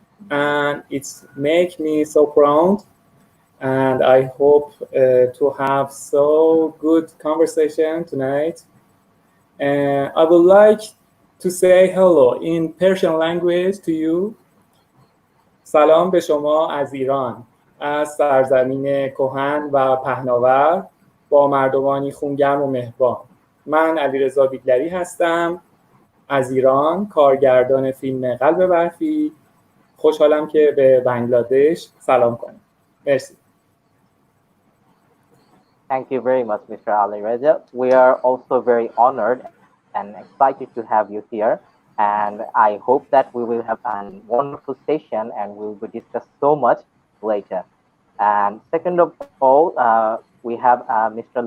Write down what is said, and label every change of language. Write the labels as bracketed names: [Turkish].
[English] And it's make me so proud. And I hope to have so good conversation tonight. I would like to say hello in Persian language to you. [Persian] سلام به شما از ایران، از سرزمین کهن و پهناور با مردمانی خونگرم و مهربان. من علیرضا بیگلری هستم از ایران، کارگردان فیلم قلب برفی. خوشحالم که به بنگلادش سلام کنم. مرسی. [English] Thank you very much, Mr. Alireza. We are also very honored and excited to have you here. And I hope that we will have a wonderful session and we will discuss so much later. And second of all, we have Mr.